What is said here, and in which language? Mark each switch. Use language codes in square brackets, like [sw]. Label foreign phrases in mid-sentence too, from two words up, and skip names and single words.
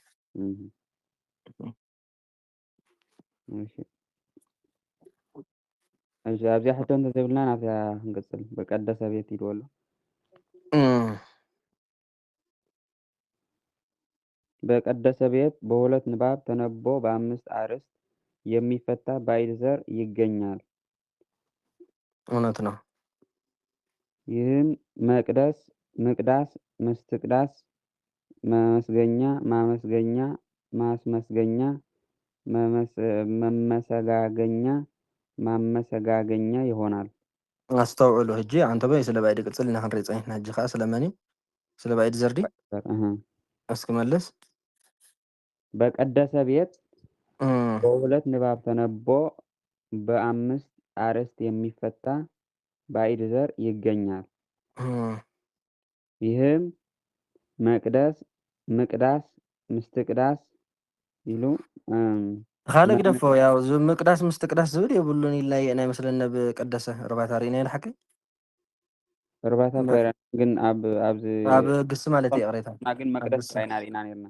[ti] እዮም ኣብዚኣ ሕቶ እንተዘይብልና ናብታ ክንቅፅል በቀደሰ ቤት ይድዎ ኣሎ [am] በቀደሰ ቤት በሁለት ንባብ ተነቦ በአምስት አርዕስት የሚፈታ ባዕድ ዘር ይገኛል። እውነት ነው። ይህም መቅደስ፣ ምቅዳስ፣ መስትቅዳስ፣ መመስገኛ፣ ማመስገኛ፣ ማስመስገኛ፣ መመሰጋገኛ፣ ማመሰጋገኛ ይሆናል። [ti] አስተውዕሉ ሕጂ አንተ በይ ስለ ባዕድ ቅጽል ኢና ክንሪኢ ፀኒሕና ሕጂ ከዓ ስለመን ስለ ባዕድ ዘርዲ እስኪ መልስ። [am] በቀደሰ ቤት በሁለት ንባብ ተነቦ በአምስት አርዕስት የሚፈታ ባዕድ ዘር ይገኛል። ይህም መቅደስ፣ ምቅዳስ፣ ምስትቅዳስ ኢሉ [ti] ካልእ ግደፎ ያው ምቅዳስ ምስትቅዳስ ዝብል የብሉን ኢልና ናይ መስለና ብቀደሰ እርባታ ርኢና ኢና ሓቂ እርባታ ግን ኣብ ግስ ማለት እዩ ቅሬታ ግን መቅደስ ራይና ሪኢና ነርና